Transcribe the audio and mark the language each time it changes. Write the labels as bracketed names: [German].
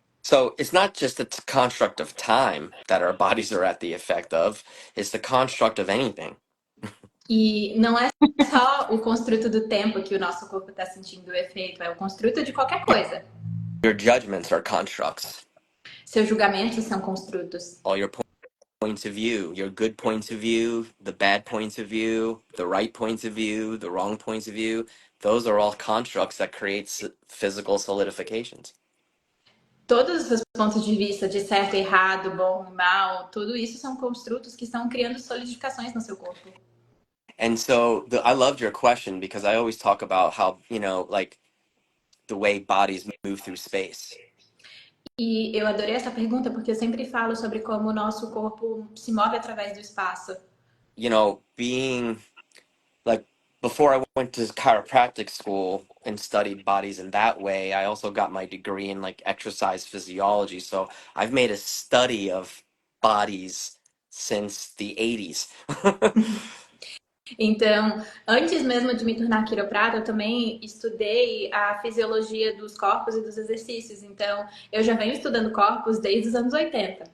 [English] So it's not just the construct of time that our bodies are at the effect of, it's the construct of anything. [Portuguese] E não é só o construto do tempo que o nosso corpo está sentindo o efeito, é o construto de qualquer coisa. [English] Your judgments are constructs. [Portuguese] Seus julgamentos são construtos. [English] All your points of view, your good points of view, the bad points of view, the right points of view, the wrong points of view, those are all constructs that create physical solidifications. [Portuguese] Todos os seus pontos de vista, de certo e errado, bom e mal, tudo isso são construtos que estão criando solidificações no seu corpo. [English] And so I loved your question because I always talk about how, like the way bodies move through space. [Portuguese] E eu adorei essa pergunta porque eu sempre falo sobre como o nosso corpo se move através do espaço. [English] Being like, before I went to chiropractic school and studied bodies in that way, I also got my degree in like exercise physiology. So I've made a study of bodies since the 80s. [Portuguese] Então, antes mesmo de me tornar quiroprata, eu também estudei a fisiologia dos corpos e dos exercícios. Então, eu já venho estudando corpos desde os anos 80.